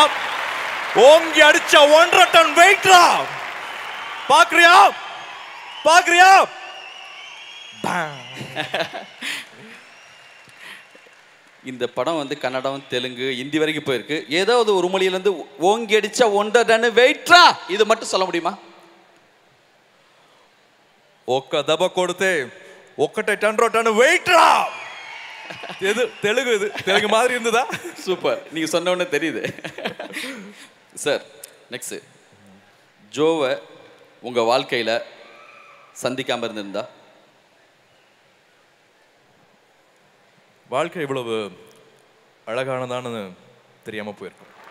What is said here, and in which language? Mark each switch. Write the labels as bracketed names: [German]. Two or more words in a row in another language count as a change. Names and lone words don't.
[Tamil] ஓங்கி அடிச்சா 1 டன் வெயிட்ரா பார்க்குறியா? பார்க்குறியா? இந்த படம் வந்து கன்னடம், தெலுங்கு, ஹிந்தி வரைக்கும் போயிருக்கு. ஏதாவது ஒரு மொழியிலேருந்து ஓங்கி அடிச்சா 1 டன் வெயிட்ரா இது மட்டும் சொல்ல முடியுமா? [Telugu] ఒక్క దెబ్బ కొడితే 1 టన్ వెయిట్ రా. [Tamil] எது தெலுங்கு? இது தெலுங்கு மாதிரி இருந்ததா? சூப்பர், நீங்கள் சொன்ன உடனே தெரியுது சார். நெக்ஸ்ட், ஜோவை உங்கள் வாழ்க்கையில் சந்திக்காமல் இருந்திருந்தா? வாழ்க்கை இவ்வளவு அழகானதான்னு தெரியாமல் போயிருக்கும்.